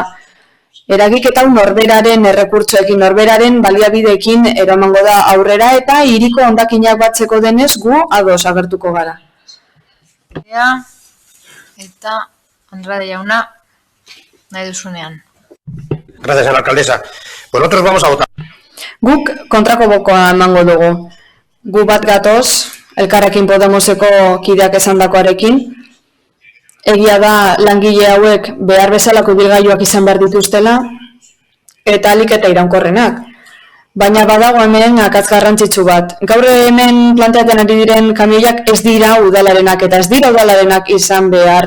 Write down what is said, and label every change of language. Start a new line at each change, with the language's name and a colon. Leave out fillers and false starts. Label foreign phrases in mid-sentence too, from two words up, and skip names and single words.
Basque: Eragiketa norberaren errekurtsoekin, norberaren baliabideekin eramango da aurrera eta hiriko hondakinak batzeko denez gu ados agertuko gara. Eta Andrade jauna, nahi duzunean.
Spanish: Gracias, señora alcaldesa. Pues nosotros vamos a votar.
Basque: Guk kontrako bokoa emango dugu. Gu bat gatoz, Elkarrekin Podemoseko kideak esandakoarekin, egia da langile hauek behar bezalako ibilgailuak izan behar dituztela, eta ahalik eta iraunkorrenak. Baina badago hemen akats garrantzitsu bat. Gaur hemen planteatzen ari diren kamioiak ez dira udalarenak, eta ez dira udalarenak izan behar.